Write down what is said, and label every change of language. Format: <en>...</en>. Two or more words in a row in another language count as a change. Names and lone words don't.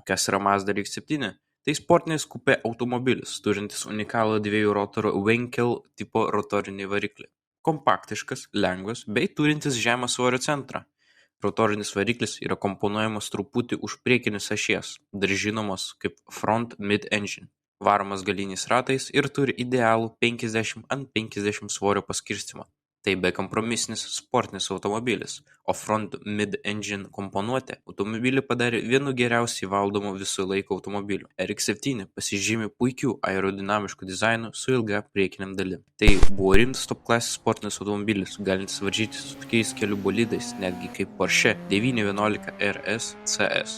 <lt>Kas yra Mazda RX-7? Tai sportinis kupė automobilis, turintis unikalų dviejų rotorių Wankel tipo rotorinį variklį. Kompaktiškas, lengvas bei turintis žemą svorio centrą. Rotorinis variklis yra komponuojamas truputį už priekinės ašies, dar žinomos kaip</lt> <en>front mid-engine,</en> <lt>varomas galiniais ratais ir turi idealų 50/50 svorio paskirstymą. Tai bekompromisinis sportinis automobilis, o</lt> <en>front mid-engine</en> <lt>komponuotė automobilį padarė vienu geriausiai valdomų visų laikų automobilių. RX-7 pasižymi puikiu aerodinamišku dizainu su ilga priekiniam dalim. Tai buvo rimtas top klasės sportinis automobilis, galintis varžytis su tokiais kelių bolidais, netgi kaip Porsche 911 RS CS.</lt>